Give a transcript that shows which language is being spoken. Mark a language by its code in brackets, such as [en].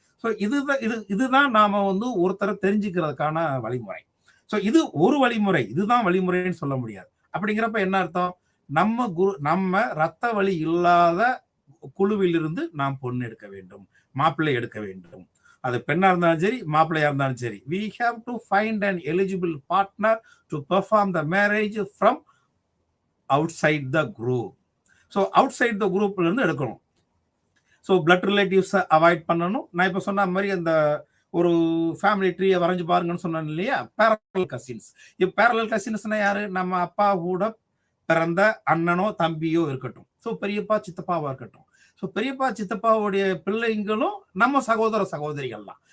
[ta] So இதுதான் நாம வந்து ஒருத்தரை தெரிஞ்சுக்கிறதுக்கான வழிமுறை. ஸோ இது ஒரு வழிமுறை, இதுதான் வழிமுறைன்னு சொல்ல முடியாது. அப்படிங்கிறப்ப என்ன அர்த்தம்? நம்ம ரத்த வழி இல்லாத குழுவிலிருந்து நாம் பொண்ணு எடுக்க வேண்டும், மாப்பிள்ளை எடுக்க வேண்டும். அது பெண்ணா இருந்தாலும் சரி, மாப்பிள்ளையா இருந்தாலும் சரி. [en] We have to find an eligible partner to perform the marriage from outside the group. So outside the groupல [ta] இருந்து எடுக்கணும். ஸோ பிளட் ரிலேட்டிவ்ஸ் அவாய்ட் பண்ணணும். நான் இப்ப சொன்ன மாதிரி அந்த ஒரு ஃபேமிலி ட்ரீயை வரைஞ்சு பாருங்கன்னு சொன்னேன் இல்லையா? Parallel cousins. இப்போ பேரலல் கசின்ஸ்னா யாரு? நம்ம அப்பா கூட பிறந்த அண்ணனோ தம்பியோ இருக்கட்டும். ஸோ பெரியப்பா சித்தப்பாவா இருக்கட்டும். ஸோ பெரியப்பா சித்தப்பாவுடைய பிள்ளைங்களும் நம்ம சகோதர சகோதரிகள் தான்.